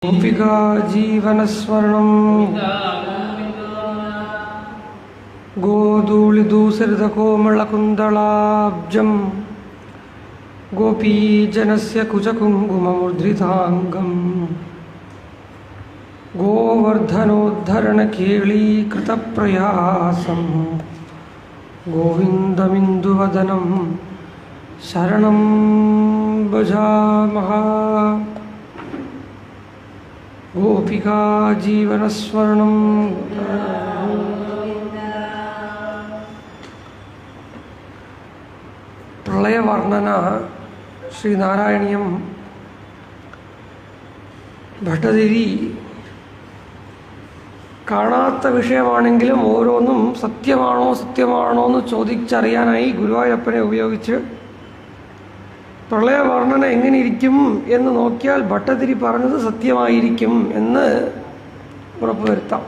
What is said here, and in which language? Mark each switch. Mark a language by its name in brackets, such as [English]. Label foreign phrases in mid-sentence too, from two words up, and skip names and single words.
[Sanskrit] गोपिका जीवनस्वर्णं गोधूलिधूसरितकोमलकुन्दलाब्जं गोपीजनस्य कुचकुङ्कुममुद्रिताङ्गं गोवर्धनोद्धरणकेळीकृतप्रयासं गोविन्दमिन्दुवदनं शरणं भजामः। गोपिका जीवनस्वर्णं പ്രളയവർണ്ണന ശ്രീനാരായണീയം ഭട്ടതിരി [Malayalam] കാണാത്ത വിഷയമാണെങ്കിലും ഓരോന്നും സത്യമാണോ എന്ന് ചോദിച്ചറിയാനായി ഗുരുവായൂരപ്പനെ ഉപയോഗിച്ച് പ്രളയവർണ്ണന എങ്ങനെ ഇരിക്കും എന്ന് നോക്കിയാൽ ഭട്ടതിരി പറഞ്ഞത് സത്യമായിരിക്കും എന്ന് ഉറപ്പുവരുത്താം.